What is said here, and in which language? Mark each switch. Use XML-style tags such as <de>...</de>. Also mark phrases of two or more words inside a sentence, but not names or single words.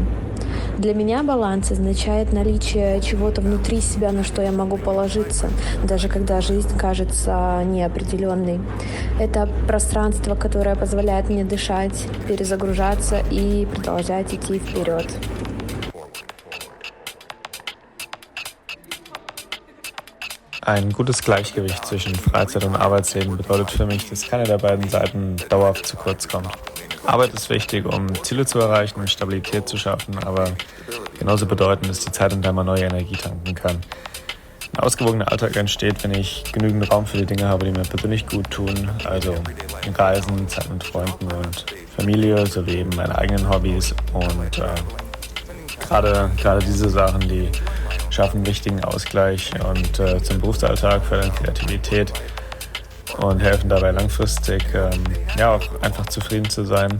<ru>Для меня баланс означает наличие чего-то внутри себя, на что я могу положиться, даже когда жизнь кажется неопределенной. Это пространство, которое позволяет мне дышать, перезагружаться и продолжать идти вперед.</ru> <de>Ein gutes Gleichgewicht zwischen Freizeit und Arbeitsleben bedeutet für mich, dass keine der beiden Seiten dauerhaft zu kurz kommt. Arbeit ist wichtig, um Ziele zu erreichen und Stabilität zu schaffen, aber genauso bedeutend ist die Zeit, in der man neue Energie tanken kann. Ein ausgewogener Alltag entsteht, wenn ich genügend Raum für die Dinge habe, die mir persönlich gut tun, also Reisen, Zeit mit Freunden und Familie sowie eben meine eigenen Hobbys und gerade diese Sachen, die schaffen wichtigen Ausgleich und zum Berufsalltag, fördern Kreativität und helfen dabei langfristig auch einfach zufrieden zu sein.</de>